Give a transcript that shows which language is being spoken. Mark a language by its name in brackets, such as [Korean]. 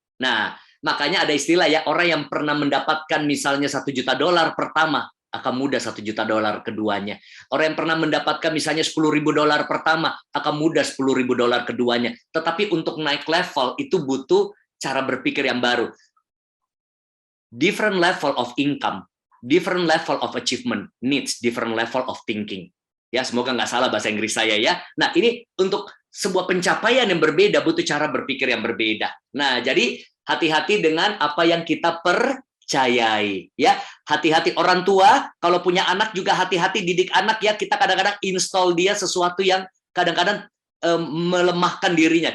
[Indonesian] Nah, makanya ada istilah ya, orang yang pernah mendapatkan misalnya 1 juta dolar pertama, akan mudah 1 juta dolar keduanya. Orang yang pernah mendapatkan misalnya 10.000 dolar pertama, akan mudah 10.000 dolar keduanya. Tetapi untuk naik level, itu butuh cara berpikir yang baru. [English] Different level of income, different level of achievement, needs different level of thinking. [Indonesian] Ya, semoga nggak salah bahasa Inggris saya ya. Nah, ini untuk sebuah pencapaian yang berbeda butuh cara berpikir yang berbeda. Nah, jadi hati-hati dengan apa yang kita percayai ya. Hati-hati orang tua kalau punya anak juga hati-hati didik anak ya. Kita kadang-kadang install dia sesuatu yang kadang-kadang melemahkan dirinya.